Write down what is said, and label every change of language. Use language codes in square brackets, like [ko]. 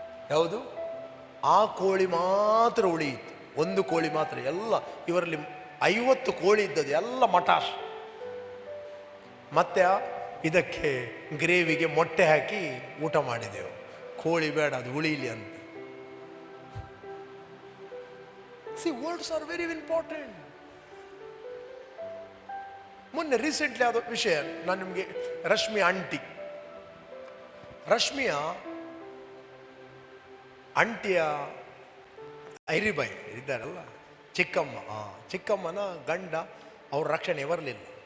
[kn] ಯಾವುದು? ಆ ಕೋಳಿ ಮಾತ್ರ ಉಳಿಯಿತು. ಒಂದು ಕೋಳಿ ಮಾತ್ರ. ಎಲ್ಲ ಇವರಲ್ಲಿ 50 ಕೋಳಿ ಇದ್ದದ್ದು ಎಲ್ಲ ಮಟಾಶ್. ಮತ್ತೆ ಇದಕ್ಕೆ ಗ್ರೇವಿಗೆ ಮೊಟ್ಟೆ ಹಾಕಿ ಊಟ ಮಾಡಿದೆವು. ಕೋಳಿ ಬೇಡ, ಅದು ಉಳಿಯಲಿ ಅಂತ. [en] See, words are very important. [kn] ಮೊನ್ನೆ ರೀಸೆಂಟ್ಲಿ ಆದ ವಿಷಯ, ನಾನು ನಿಮಗೆ ರಶ್ಮಿ ಆಂಟಿ ರಶ್ಮಿಯ ಅಂಟಿಯ ಐರಿಬಾಯಿ ಇದ್ದಾರಲ್ಲ, ಚಿಕ್ಕಮ್ಮ, ಚಿಕ್ಕಮ್ಮನ ಗಂಡ, ಅವ್ರ ರಕ್ಷಣೆ ಬರಲಿಲ್ಲ.